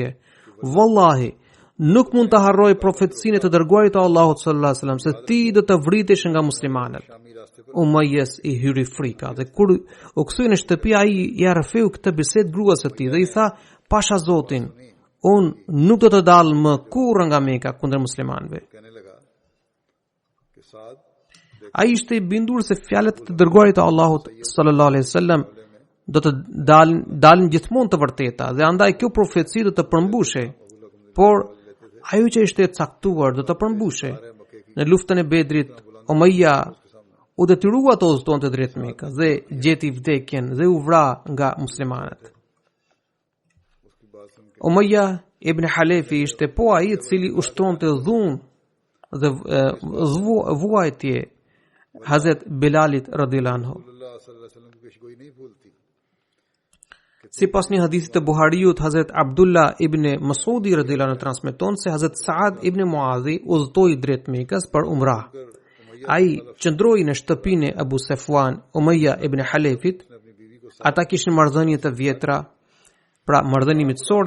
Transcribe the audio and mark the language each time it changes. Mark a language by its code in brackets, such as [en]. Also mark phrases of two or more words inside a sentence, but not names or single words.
[sq] Wallahi, nuk mund të harroj profetësinë e të dërguarit të Allahut [ar] صلى الله عليه وسلم [sq] se ti do të vritesh nga muslimanët." Umayyas i hyri frika dhe kur u kthye në shtëpi ai ja rrëfeu këtë bisedë gruas së tij dhe i tha: "Pasha Zotin, un nuk do të dal më kurrë nga Meka kundër muslimanëve." [ur] کہنے لگا کہ سعد [sq] Ai ishte i bindur se fjalët e të dërguarit të Allahut [ar] صلى الله عليه وسلم [sq] do të dalin gjithmonë të vërteta dhe andaj kjo profeci do të përmbushe. Por ajo që ishte e caktuar do të përmbushe. Në luftën e Bedrit, Umayya u detyrua të udhëtonte drejt Mekës dhe gjeti vdekjen dhe u vra nga muslimanët. Umayya ibn Halefi ishte po ai i cili ushtonte dhunë dhe vuajtje Hazret Bilalit [ar] رضي الله عنه. [ur] अल्लाह [ar] صلى الله عليه وسلم [ur] کی پیشگوئی نہیں بھولتی [sq] Sipas një hadithi të Buhariut, Hazret Abdullah ibn Masudi [ar] رضي الله عنه [sq] transmeton se Hazret Saad ibn Muadhi udhëtoi drejt Mekës për umrah. Ai qëndroi në shtëpinë e Abu Safwan, Umayya ibn Halefit. Ata kishin marrëdhënie të vjetra, pra marrëdhënie miqësore.